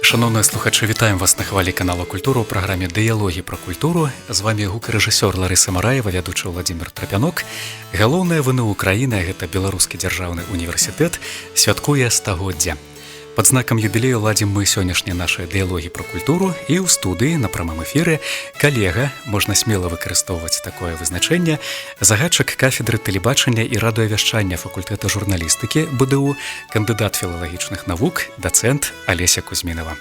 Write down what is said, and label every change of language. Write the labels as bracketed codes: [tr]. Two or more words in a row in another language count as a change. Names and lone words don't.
[be] Шановні слухачі, вітаємо вас на хвалі каналу «Культура» у програмі «Дыялогі пра культуру». З вами гукарэжысёр Ларыса Мараева, вядучы Владимир Трапянок. Галоўнае ВНУ Украіны, гэта Беларускі дзяржаўны універсітэт, святкуе стагоддзя. Пад знакам юбілею ладзім мы сённяшнія нашыя дыялогі пра культуру, і ў студыі на прамым эфіры калега, можна смела выкарыстоўваць такое вызначэнне, загадчык кафедры тэлебачання і радыёвяшчання факультэта журналістыкі БДУ, кандыдат філалагічных навук, дацэнт Алеся Кузьмінова.